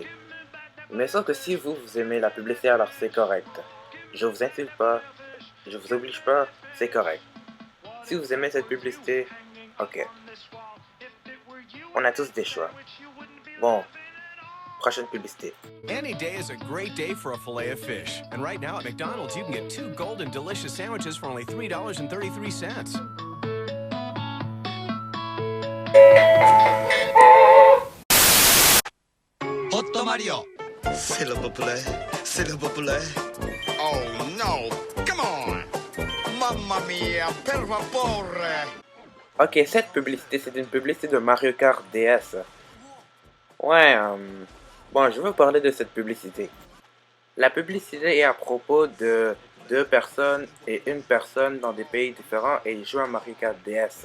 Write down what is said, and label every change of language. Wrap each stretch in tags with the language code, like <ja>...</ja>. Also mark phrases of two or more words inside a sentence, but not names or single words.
<fr>Mais sauf que si vous aimez la publicité, alors c'est correct. Je vous insulte pas, je vous oblige pas, c'est correct. Si vous aimez cette publicité, ok. On a tous des choix. Bon, prochaine publicité.</fr> <en>Any day is a great day for a fillet of fish. And right now at McDonald's, you can get 2 golden delicious sandwiches for only $3.33. Hot Mario.</en> <fr>S'il vous plaît, s'il vous plaît.</fr> <en>Oh no, come on.</en> <it>Mamma mia, per favore.</it> <fr>Ok, cette publicité, c'est une publicité de Mario Kart DS. Ouais, bon, je vais vous parler de cette publicité. La publicité est à propos de deux personnes et une personne dans des pays différents et ils jouent à Mario Kart DS.</fr>